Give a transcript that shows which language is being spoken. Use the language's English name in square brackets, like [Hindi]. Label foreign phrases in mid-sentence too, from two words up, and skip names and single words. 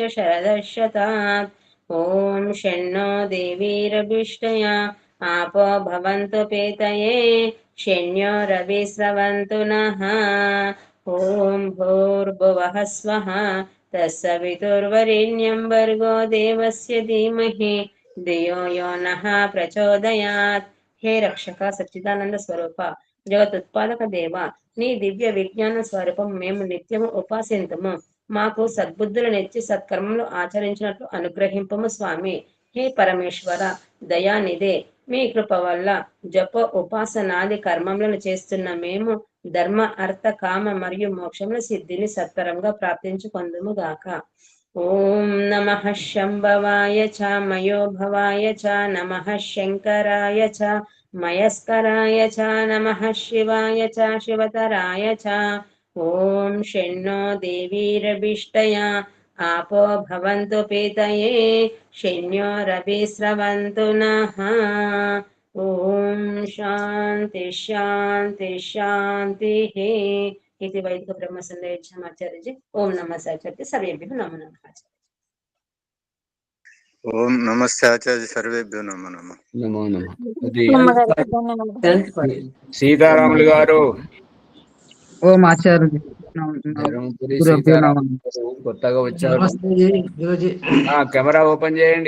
[Sanskrit] शरदः शतात् ॐ षण्णो देवीरभिष्टया आपो भवन्तु पेतये षण्योरभिस्रवन्तु नः ॐ भूर्भुवः स्वः तत्सवितुर्वरेण्यं भर्गो देवस्य धीमहि धियो यो नः प्रचोदयात् हे [Telugu] రక్షక సచ్చిదానంద స్వరూప జగతుత్పాదక దేవ నీ దివ్య విజ్ఞాన స్వరూపం మేము నిత్యము ఉపాసింతుము మాకు సద్బుద్ధులు నెచ్చి సత్కర్మలు ఆచరించినట్లు అనుగ్రహింపము స్వామి హే పరమేశ్వర దయానిదే మీ కృప వల్ల జప ఉపాసనాది కర్మములను చేస్తున్న మేము ధర్మ అర్థ కామ మరియు మోక్షముల సిద్ధిని సత్వరంగా ప్రాప్తించుకొందుము గాక. [Sanskrit] ఓం నమః శంభవాయ చ మయోభవాయ చ నమః శంకరాయ చ మయస్కరాయ చ నమః శివాయ చ శివతరాయ చ. ఓం షణ్ణో దేవీరభిష్టయా आपो भवन्तु पीतये शन्योरभिस्रवन्तु नः. ओम शांति शांति शान्तिः इति वैदिक ब्रह्म संदेशमाचार्य जी. ओम नमः आचार्य सर्वेभ्यो नमो नमः. ఓం నమస్తే ఆచార్య సర్వేభ్యో నమో నమః. నమో నమః. అది [Telugu] అమ్మగారికి ధన్యవాదాలు. శాంతి సీతారాములు గారు ఓం ఆచార్య ధర్మపురి సీతారాములు గారు కొత్తగా వచ్చారు. కెమెరా ఓపెన్ చేయండి.